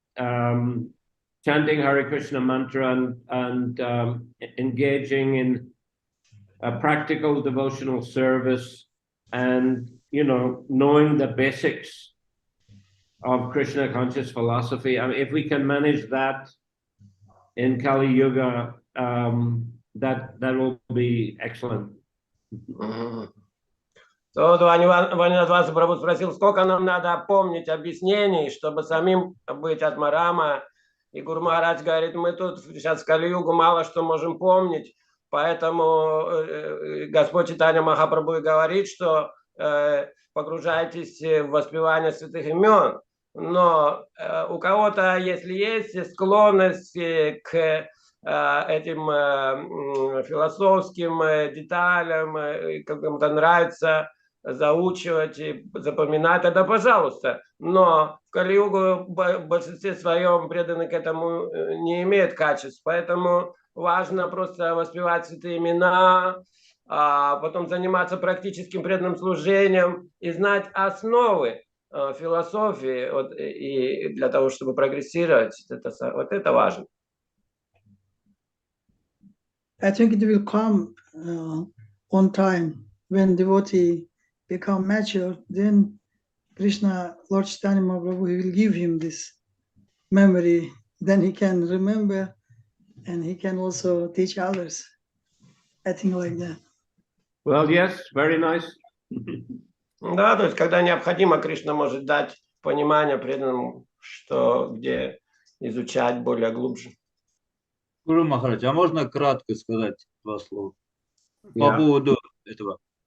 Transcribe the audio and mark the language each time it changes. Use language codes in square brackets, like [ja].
[en] Chanting Hare Krishna mantra and engaging in a practical devotional service, and knowing the basics of Krishna conscious philosophy. I mean, if we can manage that in Kali Yuga, that will be excellent. [ru] То Ванинатваса Прабху спросил, сколько нам надо помнить объяснений, чтобы самим быть Атмарама И Гуру Махарадж говорит, мы тут сейчас в Кали-югу мало что можем помнить, поэтому Господь Чайтанья Махапрабху и говорит, что погружайтесь в воспевание святых имен. Но у кого-то, если есть склонность к этим философским деталям, кому-то нравится заучивать и запоминать, тогда пожалуйста. Но в Кали-югу в большинстве своем преданные к этому не имеют качеств. Поэтому важно просто воспевать святые имена, а потом заниматься практическим преданным служением и знать основы философии, вот, и для того, чтобы прогрессировать, вот это важно. [en] I think it will come on time when devotee become mature. Then Krishna, Lord Chaitanya Mahaprabhu, he will give him this memory. Then he can remember, and he can also teach others. I think like that. Well, yes, very nice. [ru] Да, то есть, когда необходимо, Кришна может дать понимание преданному, что где изучать более глубже. Гуру Махарадж, а можно кратко сказать два слова по [en] Yeah. [ru] поводу этого?